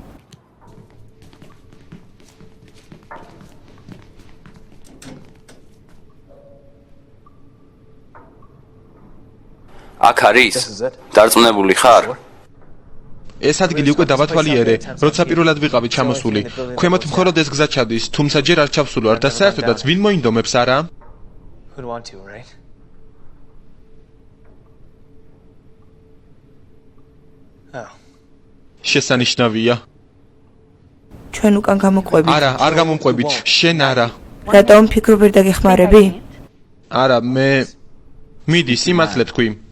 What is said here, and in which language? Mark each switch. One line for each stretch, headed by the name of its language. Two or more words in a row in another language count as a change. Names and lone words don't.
Georgian: აქ არის? დარწმუნებული ხარ? ეს ადგილი უკვე დავათვალიერე, როცა პირველად ვიყავი ჩამოსული. ქვემოთ მხოლოდ ეს გზა ჩადის, თუმცა ჯერ არ ჩავსულ ვარ და საერთოდაც ვინ მოინდომებს, არა?
English: Who'd want to, right? Oh,
Georgian: შესანიშნავია. ჩვენ უკან გამოყვებით. არა, არ გამომყვებით. შენ არა. რატომ ფიქრობ ვერ დაგეხმარები? არა, მე მიდი სიმართლე თქვი.